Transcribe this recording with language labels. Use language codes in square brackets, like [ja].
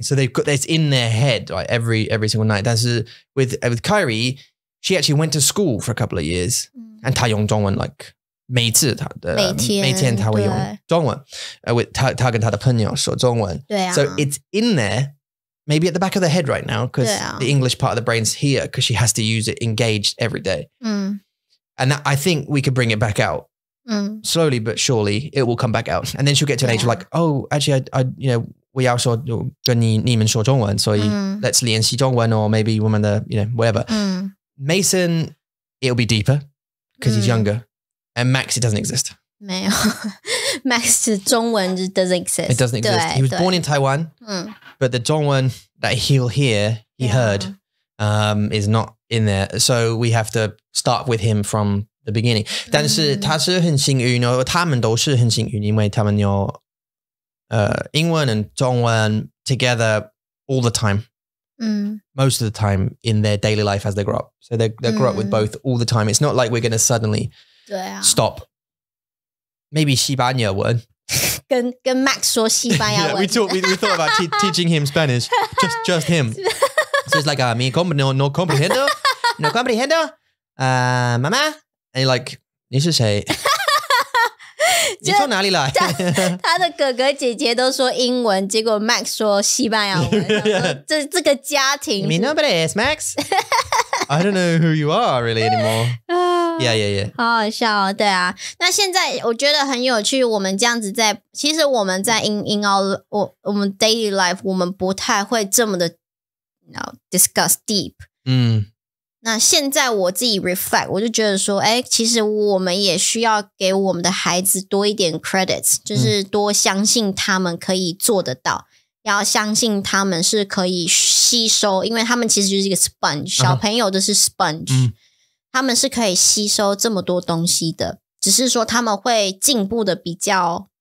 [en] So they've got this in their head, right, every single night. [zh] 但是 [en] with Kyrie, she actually went to school for a couple of years, and [zh] 她用中文 [en] like [zh] 每天她会用中文，她跟她的朋友说中文。对啊。 [en] So it's in there, maybe at the back of the head right now, because the English part of the brain's here, because she has to use it engaged every day. And I think we could bring it back out. Slowly but surely, it will come back out, and then she'll get to an age of like, oh, actually, I you know. [zh] 我要说跟你们说中文，所以 [en] let's [zh] 练习中文 [en] or maybe [zh] 我们的 [en] you know whatever. Mason, it'll be deeper because he's younger, and Max it doesn't exist. [zh] 没有，Max 中文 [en] doesn't exist. It doesn't exist. He was born in Taiwan, but the 中文 that he'll hear, he heard, is not in there. So we have to start with him from the beginning. [zh] 但是他是很幸运哦，他们都是很幸运，因为他们有英文 and 中文 [en] together all the time. Most of the time in their daily life as they grow up. So they grow up with both all the time. It's not like we're going to suddenly stop. [zh] Maybe 西班牙文。跟 Max 说西班牙文。 [en] we thought about teaching him Spanish. Just him. So it's like, [es] mi no comprehendo. No comprehendo. [en] Mamá. And you're like, [zh] 你是谁？你从哪里来？他的哥哥姐姐都说英文，结果 Max 说西班牙文。这个家庭。 [es] Mi nombre es Max. [en] I don't know who you are really anymore. Yeah. [zh] 好好笑哦，对啊。那现在我觉得很有趣，我们这样子其实我们在 in our 我们 daily life 我们不太会这么的 discuss deep。那现在我自己 reflect， 我就觉得说，其实我们也需要给我们的孩子多一点 credits， 就是多相信他们可以做得到，要相信他们是可以吸收，因为他们其实就是一个 sponge， 小朋友都是 sponge，他们是可以吸收这么多东西的，只是说他们会进步的比较